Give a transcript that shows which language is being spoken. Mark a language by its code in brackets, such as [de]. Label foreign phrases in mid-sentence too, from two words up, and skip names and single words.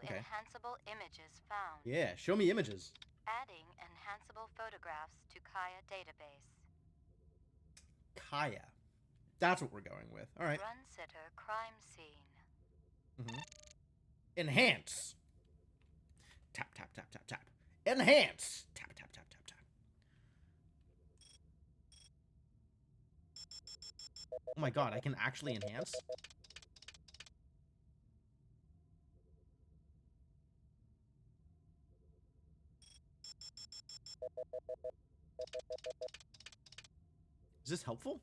[en] okay. enhanceable images found. Yeah, show me images. Adding enhanceable photographs to Kaya database. Kaya. That's what we're going with. All right. Run sitter crime scene. Enhance. Tap, tap, tap, tap, tap. Enhance. Tap, tap, tap, tap, tap. Oh my god, I can actually enhance? Is this helpful?